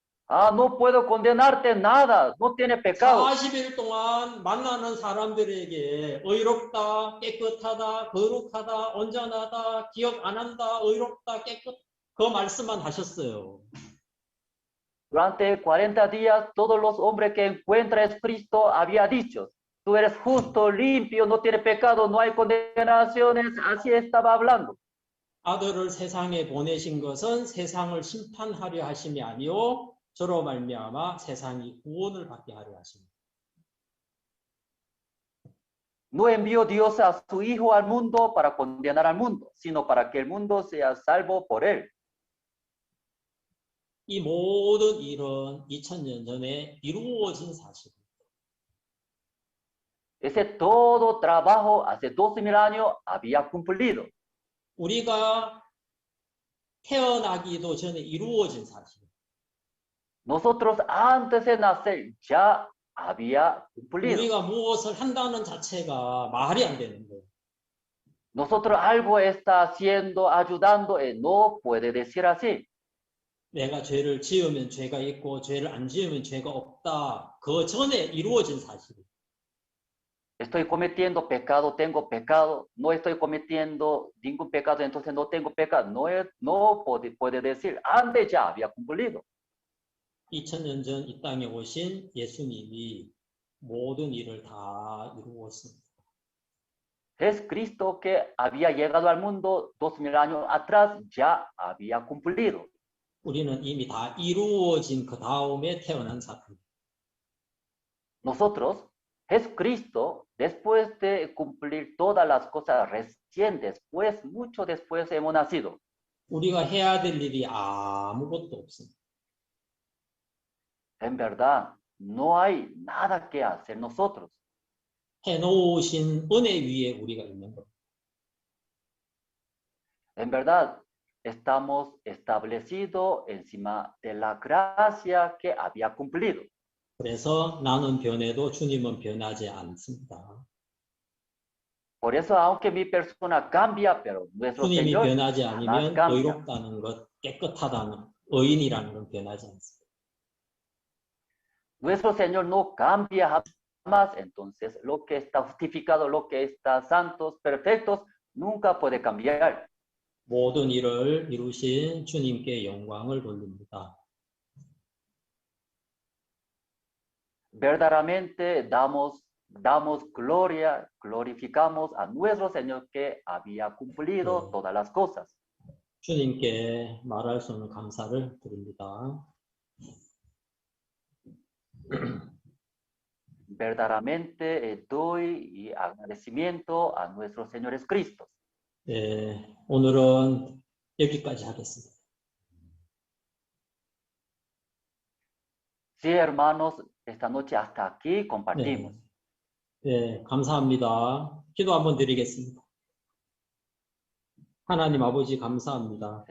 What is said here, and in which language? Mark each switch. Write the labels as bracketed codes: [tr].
[es] Ah, no puedo condenarte nada. No tiene pecado. [ko] 40일 동안 만나는 사람들에게 의롭다, 깨끗하다, 거룩하다, 온전하다, 기억 안 한다, 의롭다, 그 말씀만 하셨어요. [es] Durante 40 días, todos los hombres que encuentra a Cristo había dicho, tú eres justo, limpio, no tiene pecado, no hay condenaciones. Así estaba hablando. [ko] 아들을 세상에 보내신 것은 세상을 심판하려 하심이 아니요 저로 말미암아 세상이 구원을 받게 하려 하십니다. [es] No envió Dios a su Hijo al mundo para condenar al mundo, sino para que el mundo sea salvo por él. [ko] 이 모든 일은 2000년 전에 이루어진 사실입니다. [es] Ese todo trabajo hace 12,000 años había cumplido. [ko] 우리가 태어나기도 전에 이루어진 사실입니다. [es] Nosotros antes de nacer ya había cumplido. [ko] 우리가 무엇을 한다는 자체가 말이 안 되는 거예요. [es] Nosotros algo está haciendo, ayudando, no puede decir así. [ko] 내가 죄를 지으면 죄가 있고 죄를 안 지으면 죄가 없다. 그 전에 이루어진 사실이에요. [es] Estoy cometiendo pecado, tengo pecado. No estoy cometiendo ningún pecado, entonces no tengo pecado. No puede decir, antes ya había cumplido. [ko] 2000년 전 이 땅에 오신 예수님이 모든 일을 다 이루었습니다. [es] Es Cristo que había llegado al mundo 2000 años atrás, ya había cumplido. [ko] 우리는 이미 다 이루어진 그 다음에 태어난 사람입니다. [es] Nosotros, Jesucristo, después de cumplir todas las cosas recién después, mucho después hemos nacido. [ko] 우리가 해야 될 일이 아무것도 없습니다. [es] En verdad, no hay nada que hacer nosotros. [ko] 해놓으신 은혜 위에 우리가 있는 겁니다. [es] En verdad, estamos establecidos encima de la gracia que había cumplido. [ko] 그래서 나는 변해도 주님은 변하지 않습니다. [es] Por eso, aunque mi persona cambia, pero nuestro [ko] 주님이 [es] Señor [ko] 변하지 [es] jamás [ko] 않으면 [es] cambia. [ko] 의롭다는 것, 깨끗하다는 의인이라는 건 변하지 않습니다. [es] Nuestro Señor no cambia jamás, entonces lo que está justificado, lo que está santos, perfectos, nunca puede cambiar. [ko] 모든 일을 이루신 주님께 영광을 돌립니다. [es] Verdaderamente damos gloria, glorificamos a nuestro Señor que había cumplido todas las cosas. [ko] 주님께 말할 수 없는 감사를 드립니다. [es] Verdaderamente doy agradecimiento a nuestro Señor Jesucristo. [ko] 오늘은 여기까지 하겠습니다. [es] Sí, hermanos, esta noche hasta aquí compartimos. [ko] 네, 감사합니다. 기도 한번 드리겠습니다. 하나님 아버지 감사합니다.